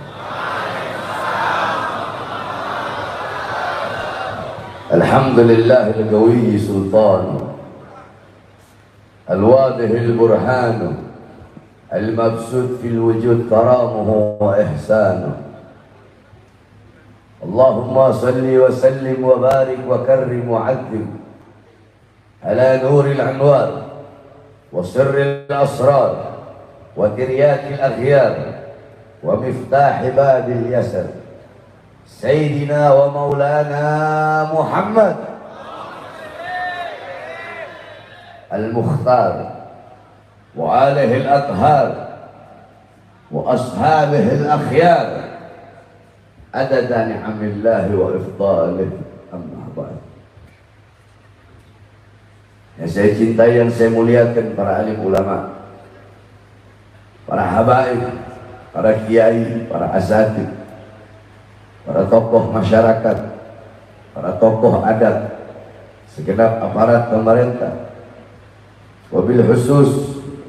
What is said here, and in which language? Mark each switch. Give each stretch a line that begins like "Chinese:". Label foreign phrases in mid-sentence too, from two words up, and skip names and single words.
Arabic: الحمد لله القوي سلطان الواضح البرهان المبسوط في الوجود كرمه وإحسانه. اللهم صل وسلم وبارك وكرم وعظم على نور الأنوار وسر الأسرار وترياك الأخيار ومفتاح باب اليسر سيدنا ومولانا محمد المختار وآله الأطهار وأصحابه الأخيار عدد نعم الله وإفضاله. أما بعد.
Indonesian: Yang saya cintai, yang saya muliakan, para alim ulama, para habaib, para kiai, para asatid, para tokoh masyarakat, para tokoh adat, segenap aparat pemerintah,
Arabic: وبالخصوص